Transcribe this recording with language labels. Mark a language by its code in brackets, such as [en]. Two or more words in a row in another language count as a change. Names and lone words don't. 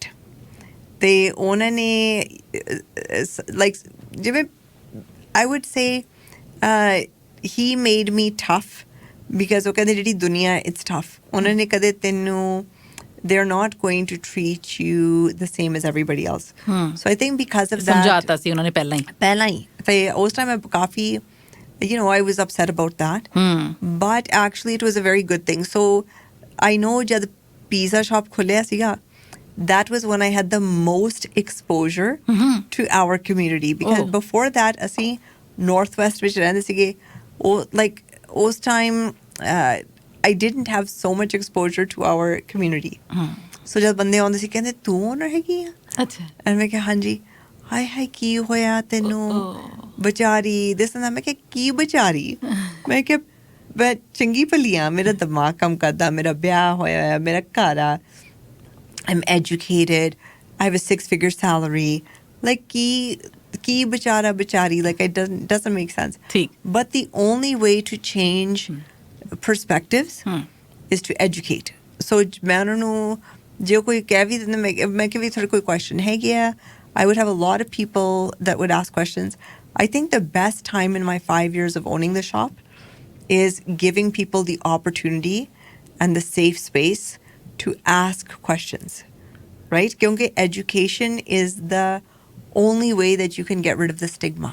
[en] They like I would say he made me tough because dunya it's tough. They're not going to treat you the same as everybody else. So I think because of that, [pa] ਸਮਝਾਤਾ ਸੀ ਉਹਨਾਂ ਨੇ ਪਹਿਲਾਂ ਹੀ ਤੇ ਉਸ [en] time I ਕਾਫੀ I was upset about that. But actually it was a very good thing. So I know [pa] ਜਦ ਪੀਜ਼ਾ ਸ਼ਾਪ ਖੁੱਲ੍ਹਿਆ ਸੀਗਾ, [en] that was when I had the most exposure to our community, because before that [pa] ਅਸੀਂ ਨੌਰਥਵੈਸਟ ਵਿੱਚ ਰਹਿੰਦੇ ਸੀਗੇ, [en] like os time I didn't have so much exposure to our community. [pa] So ਜਦ ਬੰਦੇ ਆਉਂਦੇ ਸੀ ਕਹਿੰਦੇ ਤੂੰ ਓਨਰ ਹੈਗੀ ਹੈ? Acha. And ਮੈਂ ਕਿਹਾ ਹਾਂ ਜੀ, ਹਾਏ ਕੀ ਹੋਇਆ ਤੈਨੂੰ ਵਿਚਾਰੀ ਦਿਸ ਨਾ. ਮੈਂ ਕਿਹਾ ਕੀ ਵਿਚਾਰੀ? ਮੈਂ ਕਿਹਾ ਮੈਂ ਚੰਗੀ ਭਲੀ ਆ, ਮੇਰਾ ਦਿਮਾਗ ਕੰਮ ਕਰਦਾ, ਮੇਰਾ ਵਿਆਹ ਹੋਇਆ, ਮੇਰਾ ਘਰ ਆ, [en] I'm educated, I have a 6-figure salary. [pa] Like ਕੀ ਵਿਚਾਰੀ, [en] like it doesn't make sense. [pa] ਠੀਕ. [en] But the only way to change perspectives is to educate. [pa] So ਮੈਂ ਉਹਨਾਂ ਨੂੰ ਜੇ ਕੋਈ ਕਹਿ ਵੀ ਦਿੰਦਾ, ਮੈਂ ਕਿ ਵੀ ਤੁਹਾਡੇ ਕੋਈ question ਹੈਗੀ ਆ, [en] I would have a lot of people that would ask questions. I think the best time in my 5 years of owning the shop is giving people the opportunity and the safe space to ask questions, right? Because education is the only way that you can get rid of the stigma.